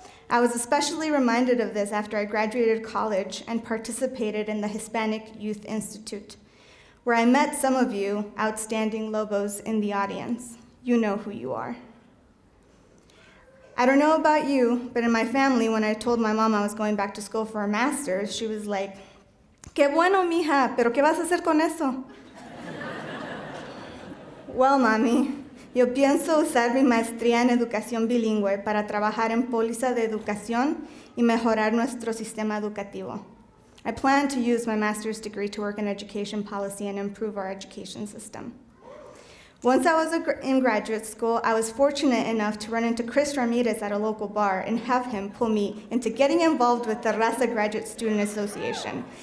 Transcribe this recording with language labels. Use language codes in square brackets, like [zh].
[en] I was especially reminded of this after I graduated college and participated in the Hispanic Youth Institute, where I met some of you outstanding Lobos in the audience. You know who you are. I don't know about you, but in my family, when I told my mom I was going back to school for a master's, she was like, [es] "Qué bueno, mija, pero ¿qué vas a hacer con eso?" [en] Well, [es] mami, yo pienso usar mi maestría en educación bilingüe para trabajar en póliza de educación y mejorar nuestro sistema educativo. [en] I plan to use my master's degree to work in education policy and improve our education system. Once I was in graduate school, I was fortunate enough to run into Chris Ramirez at a local bar and have him pull me into getting involved with the Raza Graduate Student Association.